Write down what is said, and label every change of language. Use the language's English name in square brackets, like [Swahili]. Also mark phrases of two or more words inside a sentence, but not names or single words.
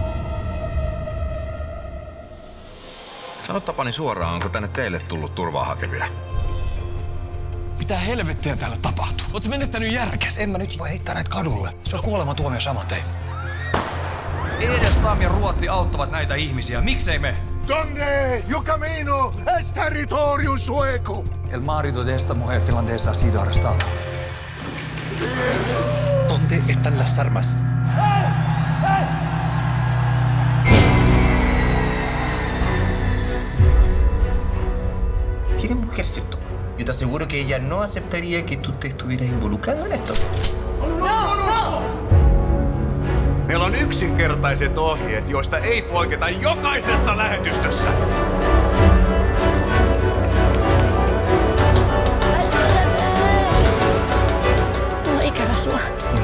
[Finnish] Sano Tapani suoraan, onko tänne teille tullut turvaa hakevia? Mitä helvettiä täällä tapahtuu? Ootko menettänyt järkes? En mä nyt voi heittää näitä kadulle. Se on kuolematuomio saman tein. Edelstaam ja Ruotsi auttavat näitä ihmisiä. Miksei me? [Spanish] Donde yo camino es territorio sueco. El marido de esta mujer finlandesa ha sido arrestado. ¿Dónde están las armas? Tienes mujer, ¿cierto? Yo te aseguro que ella no aceptaría que tú te estuvieras involucrando en esto. [Finnish] Meillä on yksinkertaiset ohjeet, joista ei poiketa jokaisessa lähetystössä. Mulla on ikävä sua.